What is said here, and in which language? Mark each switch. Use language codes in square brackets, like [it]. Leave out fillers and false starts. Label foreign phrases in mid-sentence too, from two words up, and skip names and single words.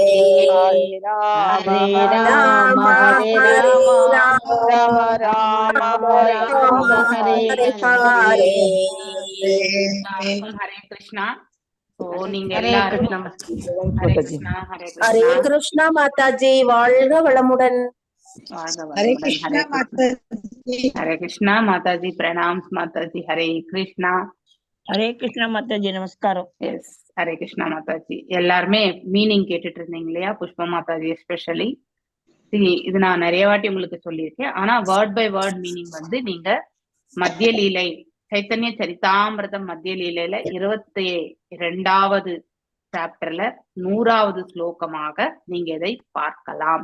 [sa] हरे राम हरे हरे राम हरे हरे राम राम राम राम हरे राम हरे हरे हरे हरे [ta] हरे कृष्णा तो நீங்க [sa] हरे [ta] எல்லாரும் [sa] कृष्ण हरे कृष्णा हरे कृष्णा [ta] कृष्णा माताजी வாழ்க வளமுடன் வாழ்க [sa] हरे [ta] வளமுடன் [sa] कृष्णा हरे कृष्णा [hi] माताजी हरे कृष्णा माताजी प्रणाम माताजी हरे कृष्णा [ta] हरे कृष्णा माताजी நமஸ்காரம் எஸ் ஹரே கிருஷ்ணா மாதாஜி எல்லாருமே மீனிங் கேட்டுட்டு இருந்தீங்க இல்லையா புஷ்பா மாதாஜி எஸ்பெஷலி இது நான் நிறைய வாட்டி உங்களுக்கு சொல்லியிருக்கேன் ஆனா [en] word by word meaning [ta] வந்து நீங்க மத்திய லீலை சைத்தன்ய சரிதாமிரதம் மத்திய லீலையில 22வது சாப்டர்ல 100வது ஸ்லோகமாக நீங்க இதை பார்க்கலாம்.